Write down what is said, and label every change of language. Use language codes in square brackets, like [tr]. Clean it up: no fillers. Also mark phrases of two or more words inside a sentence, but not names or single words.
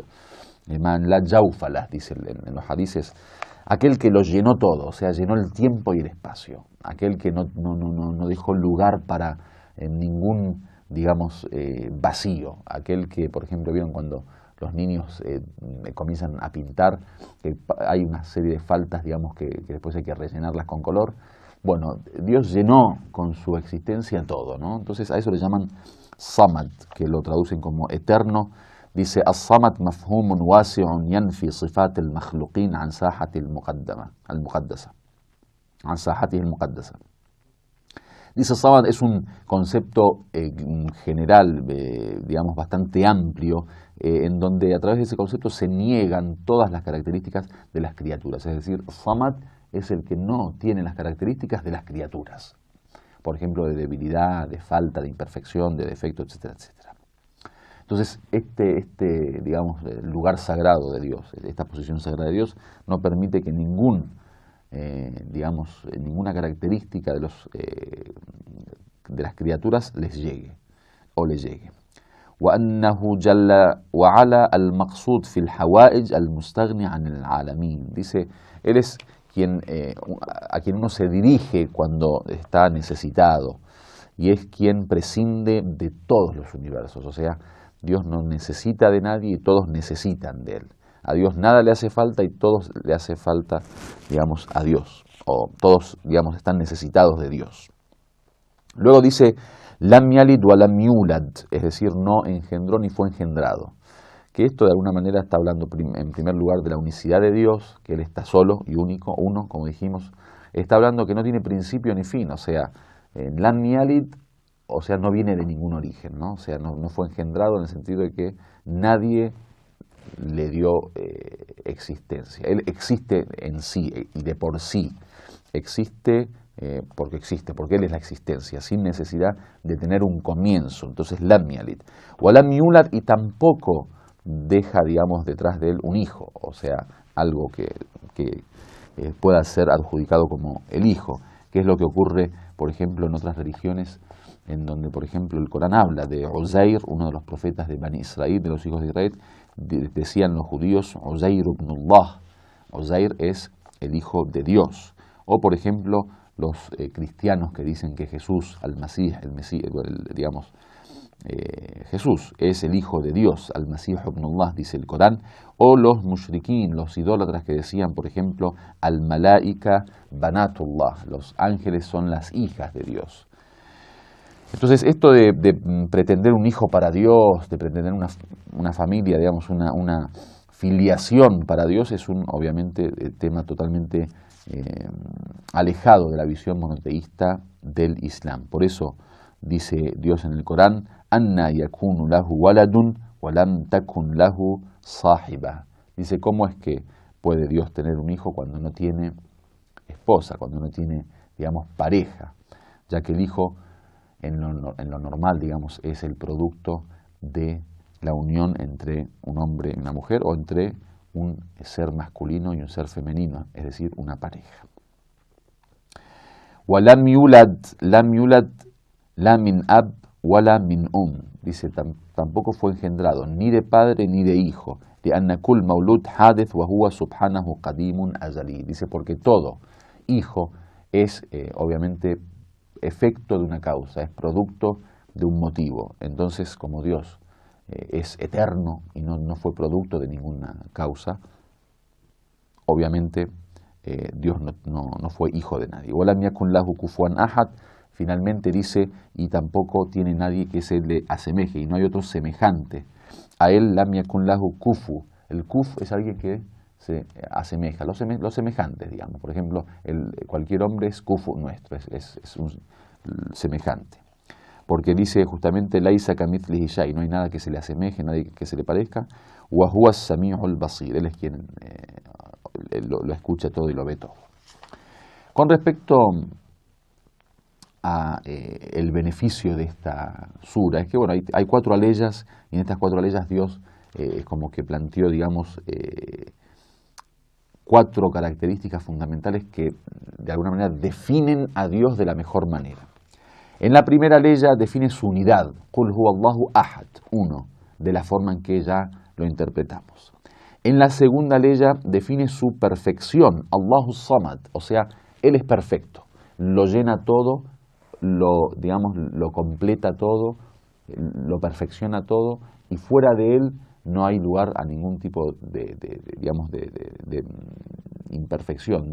[ar] من لا جوف له, [es] dice en los hadices, aquel que lo llenó todo, o sea, llenó el tiempo y el espacio, aquel que no dejó lugar para ningún, digamos, vacío, aquel que, por ejemplo, vieron cuando los niños comienzan a pintar, que hay una serie de faltas, digamos, que después hay que rellenarlas con color. Bueno, Dios llenó con su existencia todo, ¿no? Entonces a eso le llaman Samad, que lo traducen como eterno. Dice, [ar] الصمد مفهوم واسع ينفي صفات المخلوقين عن ساحته المقدسة. عن ساحته المقدسة. [es] Dice, Samad es un concepto general, digamos, bastante amplio, en donde a través de ese concepto se niegan todas las características de las criaturas. Es decir, Samad es el que no tiene las características de las criaturas. Por ejemplo, de debilidad, de falta, de imperfección, de defecto, etcétera, etcétera. Entonces, digamos, lugar sagrado de Dios, esta posición sagrada de Dios, no permite que ninguna característica de las criaturas les llegue o le llegue. [ar] وأنه جل وعلا المقصود في الحوائج المستغني عن العالمين. [es] Dice, Él es a quien uno se dirige cuando está necesitado, y es quien prescinde de todos los universos. O sea, Dios no necesita de nadie y todos necesitan de Él. A Dios nada le hace falta y todos le hace falta, digamos, a Dios. O todos, digamos, están necesitados de Dios. Luego dice, [ar] لم يلد ولم يولد, [es] es decir, no engendró ni fue engendrado. Que esto de alguna manera está hablando en primer lugar de la unicidad de Dios, que Él está solo y único, uno, como dijimos. Está hablando que no tiene principio ni fin, o sea, [ar] لم يلد, [es] o sea, no viene de ningún origen, ¿no? O sea, no fue engendrado en el sentido de que nadie le dio existencia. Él existe en sí y de por sí. Existe porque Él es la existencia, sin necesidad de tener un comienzo. Entonces, [ar] لم يلد. ولم يولد, [es] y tampoco deja, digamos, detrás de Él un hijo, o sea, algo que pueda ser adjudicado como el hijo, que es lo que ocurre, por ejemplo, en otras religiones, en donde, por ejemplo, el Corán habla de Uzair, uno de los profetas de Bani Israel, de los hijos de Israel. Decían los judíos, [ar] عزير ابن الله, [es] Uzair es el hijo de Dios. O, por ejemplo, los cristianos que dicen que Jesús, al-Masih, digamos, Jesús es el hijo de Dios, [ar] المسيح ابن الله, [es] dice el Corán. O los mushrikin, los idólatras, que decían, por ejemplo, [ar] الملائكة بنات الله, [es] los ángeles son las hijas de Dios. Entonces, esto de pretender un hijo para Dios, de pretender una familia, digamos, una filiación para Dios, es obviamente, tema totalmente alejado de la visión monoteísta del Islam. Por eso dice Dios en el Corán, [ar] أنى يكون له ولد ولم تكن له صاحبة. [es] Dice, ¿cómo es que puede Dios tener un hijo cuando no tiene esposa, cuando no tiene, digamos, pareja? Ya que el hijo en lo normal, digamos, es el producto de la unión entre un hombre y una mujer, o entre un ser masculino y un ser femenino, es decir, una pareja. [ar] لم يولد لا من أب ولا من [es] dice, tampoco fue engendrado ni de padre ni de hijo. [ar] لأن كل مولود حادث وهو سبحانه قديم أزلي. [es] Dice porque todo hijo es obviamente efecto de una causa, es producto de un motivo. Entonces, como Dios es eterno y no fue producto de ninguna causa, obviamente Dios no fue hijo de nadie. [ar] وَلَمْ يَكُنْ لَهُ كُفُوًا أَحَدٌ. [es] Finalmente dice, y tampoco tiene nadie que se le asemeje, y no hay otro semejante. A él, [ar] لم يكن له كفو. [es] El kuf es alguien que se asemeja, los semejantes, digamos. Por ejemplo, cualquier hombre es kufu nuestro, es un semejante. Porque dice justamente, [ar] ليس كمثله شيء, [es] no hay nada que se le asemeje, nadie que se le parezca. [ar] وهو السميع البصير, [es] él es quien lo escucha todo y lo ve todo. Con respecto a el beneficio de esta sura, es que bueno, hay 4 aleyas, y en estas 4 aleyas Dios como que planteó, digamos, 4 características fundamentales que de alguna manera definen a Dios de la mejor manera. En la primera aleya define su unidad, [ar] قل هو الله أحد, [es] uno, de la forma en que ya lo interpretamos. En la segunda aleya define su perfección, [ar] الله صمد, [es] o sea, Él es perfecto, lo llena todo, lo completa todo, lo perfecciona todo, y fuera de Él no hay lugar a ningún tipo de imperfección.